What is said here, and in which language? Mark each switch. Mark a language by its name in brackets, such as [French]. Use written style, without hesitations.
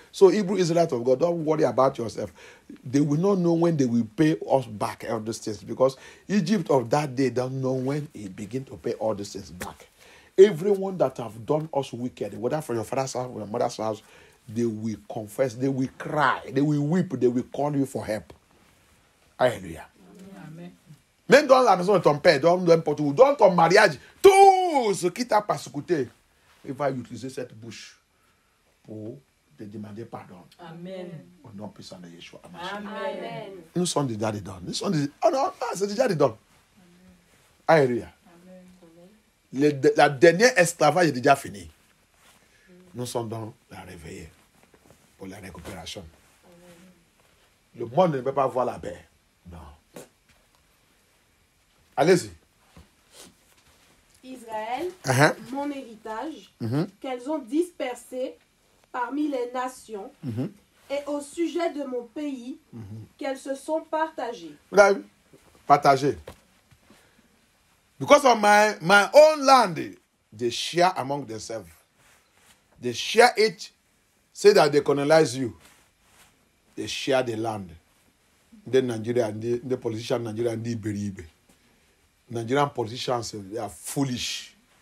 [English] So, Hebrew Israelites of God, don't worry about yourself. They will not know when they will pay us back all these things, because Egypt of that day don't know when he begin to pay all these things back. Everyone that have done us wicked, whether from your father's house or your mother's house, they will confess, they will cry, they will weep, they will call you for help. [French] Alléluia. Même dans la maison de ton père, dans ton mariage, tout ce qui t'a persécuté, il va utiliser cette bouche pour te demander pardon. Amen. Au nom puissant de Yeshua. Amen. Nous sommes déjà dedans. Oh non, c'est déjà dedans. Alléluia. La dernière esclavage est déjà finie. Nous sommes dans la réveillée pour la récupération. Le monde ne peut pas voir la paix. Non. Allez-y. Israël, mon héritage, qu'elles ont dispersé parmi les nations, et au sujet de mon pays, qu'elles se sont partagées. Vous avez vu? Partagées. [English] Because of my own land, they share among themselves. They share it, say that they colonize you. They share the land. The Nigeria, the politicians in Nigeria, and the Iberibe. Nigerian politicians, they are foolish.